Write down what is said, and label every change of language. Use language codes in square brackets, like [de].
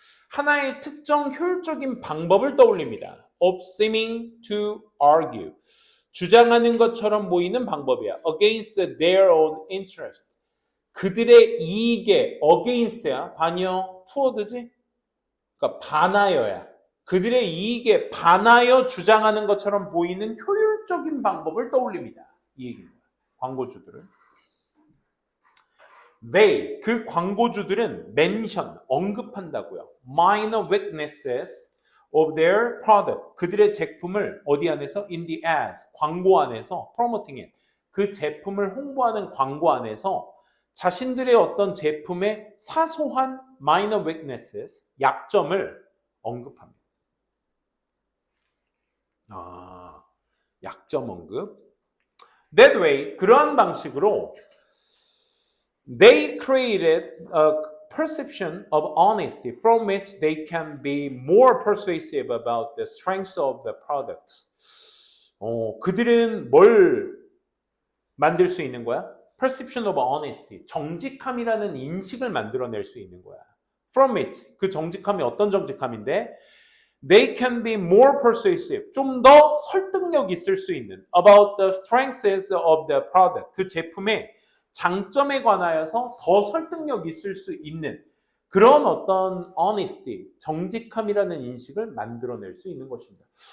[ko] 하나의 특정 효율적인 방법을 떠올립니다. [en] of seeming to argue. [ko] 주장하는 것처럼 보이는 방법이야. [en] against their own interest. [ko] 그들의 이익에 against야. 반여 toward지? 그러니까 반하여야. 그들의 이익에 반하여 주장하는 것처럼 보이는 효율적인 방법을 떠올립니다. 이 얘기입니다. 광고주들은. [en] They, [ko] 그 광고주들은 [en] mention, [ko] 언급한다고요. [en] minor weaknesses of their product. [ko] 그들의 제품을 어디 안에서? [en] in the ads, [ko] 광고 안에서 [en] promoting it. [ko] 그 제품을 홍보하는 광고 안에서 자신들의 어떤 제품의 사소한 [en] minor weaknesses, [ko] 약점을 언급합니다. 약점 언급. [en] That way, [ko] 그러한 방식으로 [en] they created a perception of honesty from which they can be more persuasive about the strengths of the products. [ko] 그들은 뭘 만들 수 있는 거야? [en] Perception of honesty, [ko] 정직함이라는 인식을 만들어낼 수 있는 거야. [en] From it, [ko] 그 정직함이 어떤 정직함인데? [en] They can be more persuasive, [ko] 좀 더 설득력 있을 수 있는 [en] about the strengths of the product, [ko] 그 제품의 장점에 관하여서 더 설득력 있을 수 있는 그런 어떤 honesty, 정직함이라는 인식을 만들어낼 수 있는 것입니다.